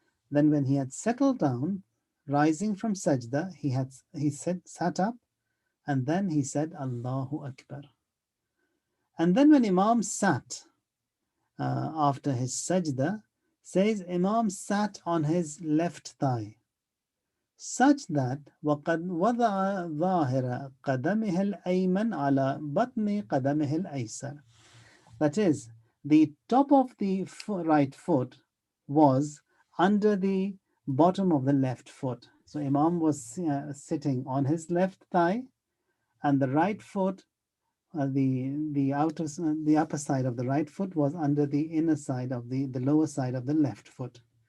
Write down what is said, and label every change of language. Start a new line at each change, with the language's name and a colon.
English: Then when he had settled down, rising from sajda, he sat up, and then he said Allahu Akbar. And then when Imam sat after his sajda, says Imam sat on his left thigh. such that
Arabic: وقد وضع ظاهر قدمه الأيمن على بطن قدمه الأيسر.
English: That is, the top of the right foot was under the bottom of the left foot. So Imam was sitting on his left thigh, and the right foot, the upper side of the right foot was under the inner side of the lower side of the left foot.